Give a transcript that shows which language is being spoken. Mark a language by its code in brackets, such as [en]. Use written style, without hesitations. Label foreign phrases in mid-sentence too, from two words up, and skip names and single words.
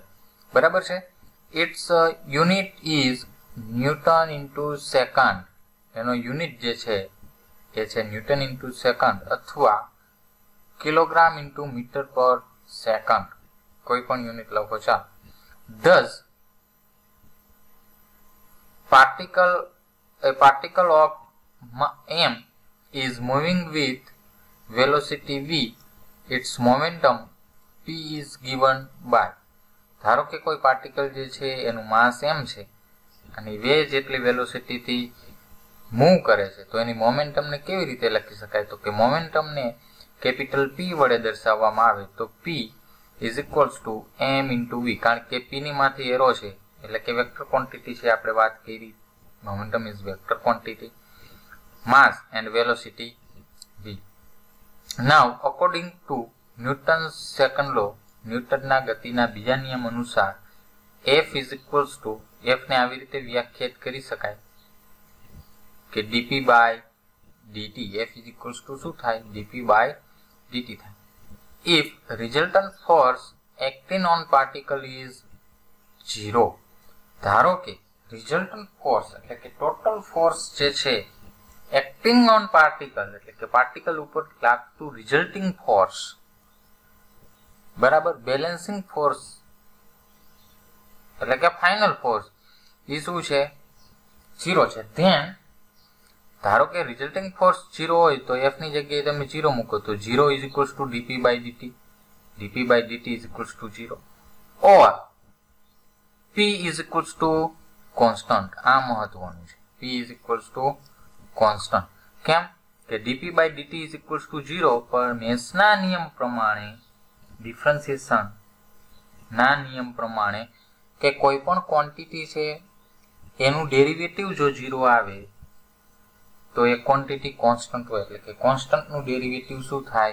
[gu] બરાબર છે. [en] It's unit is newton into second. [gu] એનો યુનિટ જે છે એ છે [en] newton into second [gu] અથવા [en] kilogram into meter per second. [gu] કોઈ પણ યુનિટ લખો ચાલ. [en] Thus, a particle of m is moving with velocity v. Its momentum p is given by. [gu] ધારો કે કોઈ પાર્ટિકલ જે છે એનું માસ m છે અને વે જેટલી વેલોસિટી થી મૂવ કરે છે, તો એની મોમેન્ટમને કેવી રીતે લખી શકાય? તો કે મોમેન્ટમને કેપિટલ p વડે દર્શાવવામાં આવે તો [en] p is equals to m into v. [gu] કારણ કે p ની માંથી એરો છે એટલે કે [en] vector quantity [gu] છે, આપણે વાત કરી. [en] Momentum is vector quantity, mass and velocity v. Now according to Newton's second law, [gu] ન્યૂટનના ગતિના બીજા નિયમ અનુસાર [en] f is equals to, [gu] f ને આવી રીતે વ્યાખ્યાયિત કરી શકાય કે [en] dp by dt. f is equals to [gu] શું થાય? [en] dp by dt થાય. If resultant force acting on particle is 0. [gu] ધારો કે [en] resultant force [gu] એટલે કે [en] total force [gu] જે છે [en] acting on particle [gu] એટલે કે પાર્ટિકલ ઉપર લાગતું [en] resulting force, [gu] બરાબર, [en] balancing force [gu] એટલે કે [en] final force [gu] એ શું છે? 0 છે. ધેન ધારો કે [en] resulting force [gu] 0 હોય તો f ની જગ્યાએ તમે 0 મૂકો તો [en] 0 is equals to dp by dt. dp by dt is equals to 0. or p is equals to constant. [gu] આ મહત્વનું છે. [en] p is equals to constant. [gu] કેમ કે [en] dp by dt is equals to 0 [gu] પર મેસના નિયમ પ્રમાણે, ડિફરન્શિએશન ના નિયમ પ્રમાણે કે કોઈ પણ ક્વોન્ટિટી છે એનું ડેરિવેટિવ જો 0 આવે તો એ [en] quantity constant [gu] હોય, એટલે કે કોન્સ્ટન્ટનું ડેરિવેટિવ શું થાય?